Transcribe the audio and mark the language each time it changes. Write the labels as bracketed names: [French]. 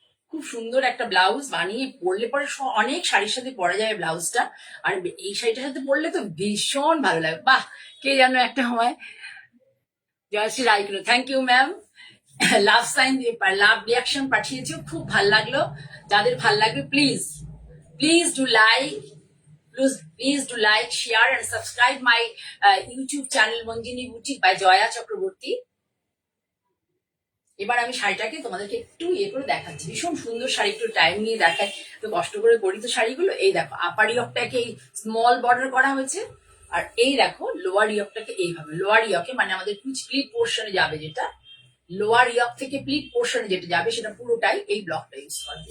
[Bangla] খুব সুন্দর একটা ব্লাউজ বানিয়ে পরলে পরে অনেক শাড়ির সাথে পরা যায় ব্লাউজটা। আর এই শাড়িটার সাথে পরলে তো ভীষণ ভালো লাগে। বাহ, কে যেন একটা হয় Jayashree রায়গুলো, [English] Thank you ma'am. [Bangla] Love sign দিয়ে লাভ রিয়াকশন পাঠিয়েছো, খুব ভাল লাগলো। যাদের ভাল লাগবে [English] Please do like, please do like, share and subscribe my YouTube channel Manjini Boutique by Jaya Chakraborty. [Bangla] এবার আমি শাড়িটাকে তোমাদেরকে একটু করে দেখাচ্ছি। ভীষণ সুন্দর শাড়ি, একটু টাইম নিয়ে দেখাই, একটু কষ্ট করে করি তো শাড়িগুলো। এই দেখো আপার ইয়কটাকে এই স্মল বর্ডার করা হয়েছে, আর এই দেখো লোয়ার ইয়কটাকে এইভাবে, লোয়ার ইয়কে মানে আমাদের প্লিট পোর্শনে যাবে, যেটা লোয়ার ইয়ক থেকে প্লিট পোর্শনে যেটা যাবে সেটা পুরোটাই এই ব্লকটা ইউজ করা।